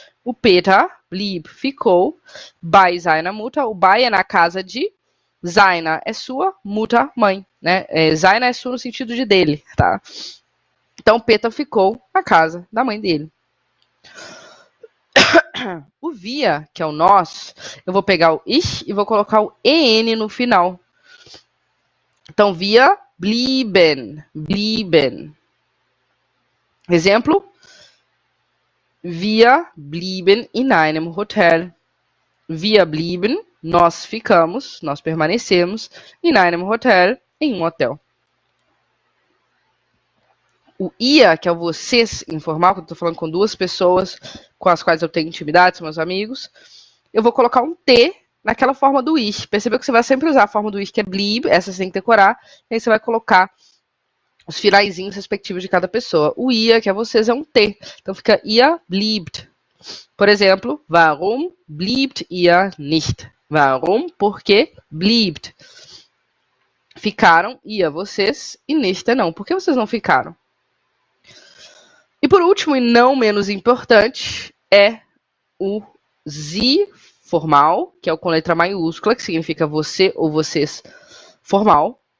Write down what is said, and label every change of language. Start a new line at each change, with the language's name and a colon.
German: O Peter blieb,
Portuguese: ficou,
German: bei seiner Mutter.
Portuguese: O
German: bei
Portuguese: é na casa de
German: seiner
Portuguese: é sua,
German: Mutter,
Portuguese: mãe, né?
German: Seiner
Portuguese: é sua no sentido de dele, tá? Então, Peter ficou na casa da mãe dele. O
German: wir,
Portuguese: que é o nós, eu vou pegar o
German: ich
Portuguese: e vou colocar o en no final. Então,
German: wir blieben, blieben.
Portuguese: Exemplo,
German: wir blieben in einem Hotel. Wir blieben,
Portuguese: nós ficamos, nós permanecemos,
German: in einem Hotel,
Portuguese: em um hotel. O ia, que é o vocês informal, que eu estou falando com 2 pessoas com as quais eu tenho intimidade, são meus amigos, eu vou colocar um T naquela forma do
German: ich.
Portuguese: Percebeu que você vai sempre usar a forma do ich, que é
German: blieb,
Portuguese: essa você tem que decorar, e aí você vai colocar os finaizinhos respectivos de cada pessoa. O ia, que é vocês, é um T. Então fica
German: ihr bliebt.
Portuguese: Por exemplo,
German: warum bliebt ihr nicht? Warum?
Portuguese: Porque
German: bliebt.
Portuguese: Ficaram, ia vocês, e
German: nicht
Portuguese: não. Por que vocês não ficaram? E por último, e não menos importante, é o
German: Sie
Portuguese: formal, que é o com letra maiúscula, que significa você ou vocês formal.